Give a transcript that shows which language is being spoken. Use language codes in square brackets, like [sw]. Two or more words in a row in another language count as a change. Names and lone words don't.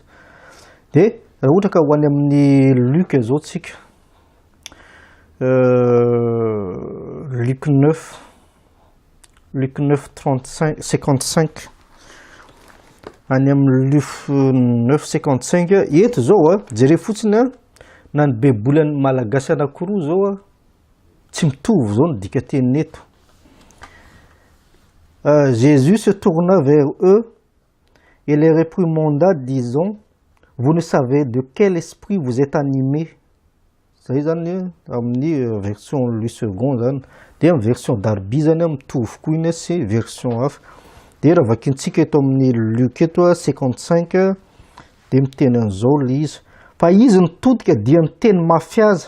[mg] De raha ohatra ka ho any amin'ny Luc zao tsika Luc 9 35 55 any amin'ny Luc 9 55 eto zao jere fotsiny na ny baiboly any malagasy anankiroa zao tsy mitovy zao ny dikan-teny eto. [fr] Jésus se tourna vers eux et les réprimanda disant: vous ne savez de quel esprit vous êtes animés. [mg] Zay zany amin'ny version Louis II zany. De amin'ny version Darby zany mitovy koa iny sy version hafa. De raha vakintsika eto amin'ny Luc eto 55 de miteny an'izao le izy. Fa izy nitodika dia niteny mafy aza.